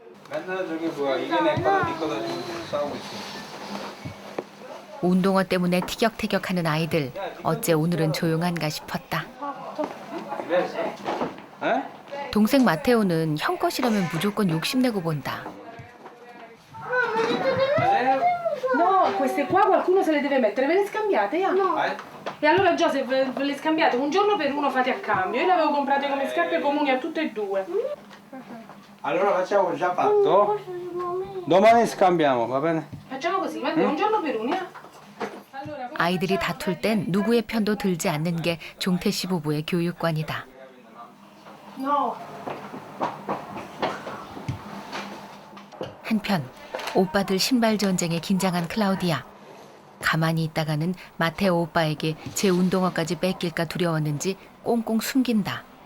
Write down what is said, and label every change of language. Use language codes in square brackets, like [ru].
[ko] 맨날 저기 뭐야 이게 내 거다 네 거다 지금 싸우고 있어. 운동화 때문에 티격태격하는 아이들. 어째 오늘은 조용한가 싶었다. 동생 마테오는 형 것이라면 무조건 욕심내고 본다. [it] no, queste qua qualcuno se le deve mettere, ve le scambiate? [en] Yeah? [it] No. E allora Joseph, ve le scambiate un giorno per uno fate a cambio. Io le avevo comprate come scarpe comuni a tutte e due. Allora facciamo già fatto. Domani scambiamo, va bene? Facciamo così, un giorno per uno, [en] yeah? [ko] 아이들이 다툴 땐 누구의 편도 들지 않는 게 종태 씨 부부의 교육관이다. [it] No. [ko] 한편 오빠들 신발 전쟁에 긴장한 클라우디아. 가만히 있다가는 마테오 오빠에게 제 운동화까지 뺏길까 두려웠는지 꽁꽁 숨긴다.